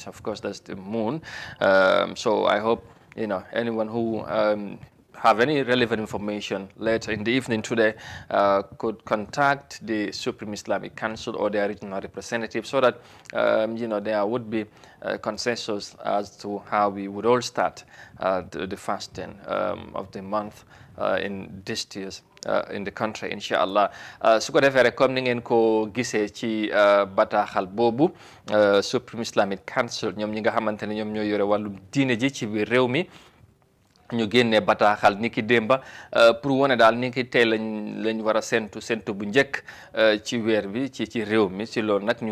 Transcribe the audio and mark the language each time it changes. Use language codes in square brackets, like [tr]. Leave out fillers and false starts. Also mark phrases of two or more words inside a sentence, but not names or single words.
[en] Of course, that's the moon. So I hope anyone who have any relevant information later in the evening today could contact the Supreme Islamic Council or their regional representative, so that there would be consensus as to how we would all start the fasting of the month in these years in the country, inshallah. [wo] su ko defee rek comme ni ngeen ko gisee ci bataaxal boobu Supreme Islamic Council ñoom ñi nga xamante ne ñoom ñoo yore wàllum diine ji ci biir réew mi ñu génnee bataaxal ni ki démba pour wane daal ni ki tey lañ war a sentu bu njëkk ci weer bi ci réew mi si loolu nag ñu